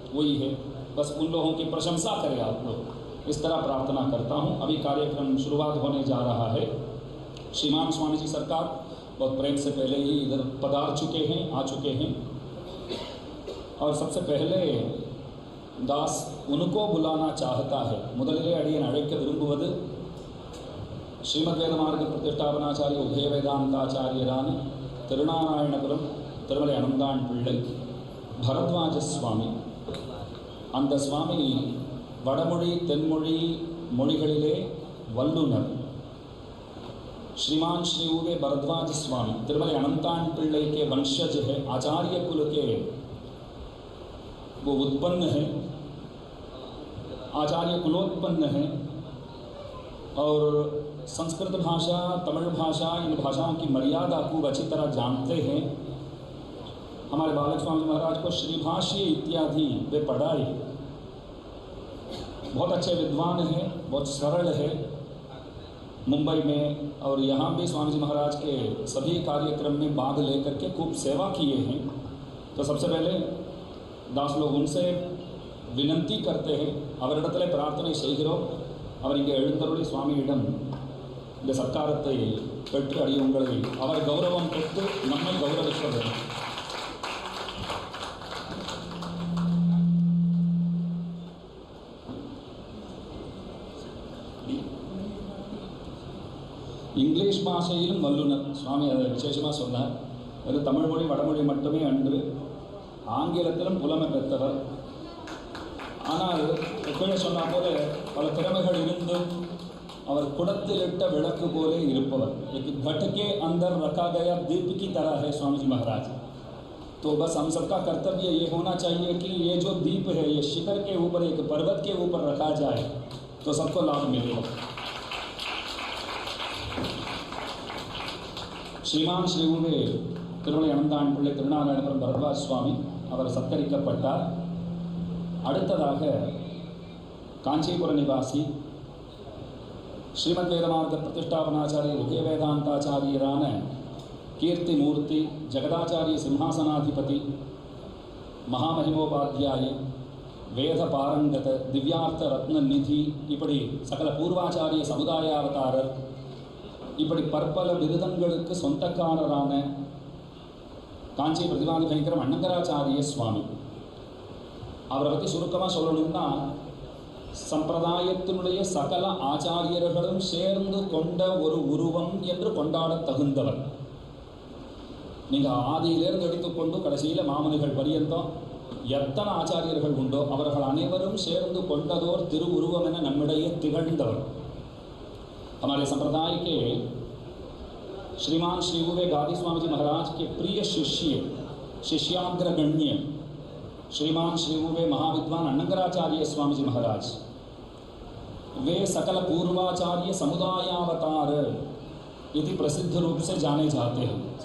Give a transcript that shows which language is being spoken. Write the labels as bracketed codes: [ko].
[hi] वही है, बस उन लोगों की प्रशंसा करें आप लोग। इस तरह प्रार्थना करता हूँ। अभी कार्यक्रम शुरुआत होने जा रहा है। श्रीमान स्वामी जी सरकार बहुत प्रेम से पहले ही इधर पधार चुके हैं, आ चुके हैं। और सबसे पहले दास उनको बुलाना चाहता है। [ta] முதலிலே அடியேன் அழைக்க விரும்புவது ஸ்ரீமத் வேத மார்க்க பிரதிஷ்டாபனாச்சாரிய உபய வேதாந்தாச்சாரியரான திருநாராயணபுரம் திருமலை அனந்தான் பிள்ளை பரத்வாஜ சுவாமி. அந்த சுவாமி வடமொழி தென்மொழி மொழிகளிலே வல்லுனர். [hi] श्रीमान श्री उवे भरद्वाज स्वामी तिरुमले अनंतान पिल्लई के वंशज है, आचार्य कुल के वो उत्पन्न है, आचार्य कुलोत्पन्न है। और संस्कृत भाषा, तमिल भाषा, इन भाषाओं की मर्यादा खूब अच्छी तरह जानते हैं। हमारे बालक स्वामी महाराज को श्रीभाष्य इत्यादि वे पढ़ाए। बहुत अच्छे विद्वान हैं, बहुत सरल है। मुंबई में और यहाँ भी स्वामी जी महाराज के सभी कार्यक्रम में भाग लेकर के खूब सेवा किए हैं। तो सबसे पहले दास लोग उनसे विनंती करते हैं, [ta] அவரிடத்திலே பிரார்த்தனை செய்கிறோம். அவர் இங்கே எழுந்தருளி சுவாமியிடம் இந்த சத்காரத்தை பெற்று அடியவங்களை அவர் கௌரவம் பெற்று நம்மை கௌரவிப்பது. இங்கிலீஷ் பாஷையிலும் வல்லுனர் சுவாமி அதை விசேஷமாக சொன்னார். அது தமிழ் மொழி வடமொழி மட்டுமே அன்று, ஆங்கிலத்திலும் புலமை பெற்றவர். ஆனால் எப்போயே சொன்னால் போல பல திறமைகள் இருந்தும் அவர் குடத்திலிட்ட விளக்கு போலே இருப்பவர். [hi] एक घट के अंदर रखा गया दीप की तरह है स्वामी जी महाराज. तो बस हम सबका कर्तव्य ये होना चाहिए कि ये जो दीप है ये शिखर के ऊपर, एक पर्वत के ऊपर रखा जाए तो सबको लाभ मिलेगा. [ta] श्रीमान श्री उवे திருமலை அனந்தான் பிள்ளை திருநாராயணபுரம் பரத்வாஜ் சுவாமி அவர் சத்கரிக்கப்பட்டார். அடுத்ததாக காஞ்சிபுர நிவாசி ஸ்ரீமத் வேதமார்க்க பிரதிஷ்டாபனாச்சாரிய உபய வேதாந்தாச்சாரியரான கீர்த்தி மூர்த்தி ஜெகதாச்சாரிய சிம்ஹாசனாதிபதி மகாமஹிமோபாத்தியாய வேத பாரங்கத திவ்யார்த்த ரத்ன நிதி இப்படி சகல பூர்வாச்சாரிய சமுதாயாவதாரர் இப்படி பற்பல விருதங்களுக்கு சொந்தக்காரரான காஞ்சி பிரதிபாதி பயங்கரம் அண்ணங்கராச்சாரிய சுவாமி. அவரை பற்றி சுருக்கமாக சொல்லணும்னா, சம்பிரதாயத்தினுடைய சகல ஆச்சாரியர்களும் சேர்ந்து கொண்ட ஒரு உருவம் என்று கொண்டாட தகுந்தவர். நீங்கள் ஆதியிலிருந்து எடுத்துக்கொண்டு கடைசியில் மாமுனிகள் பரியந்தம் எத்தனை ஆச்சாரியர்கள் உண்டோ அவர்கள் அனைவரும் சேர்ந்து கொண்டதோர் திருவுருவம் என நம்மிடையே திகழ்ந்தவர். [hi] हमारे संप्रदाय के श्रीमान श्री उवे गादी स्वामी जी महाराज के प्रिय शिष्य, शिष्याग्रगण्य श्रीमान श्री उवे महाविद्वान अण्णंगराचार्य स्वामी जी महाराज, वे सकल पूर्वाचार्य समुदायावतार यदि प्रसिद्ध रूप से जाने जाते हैं.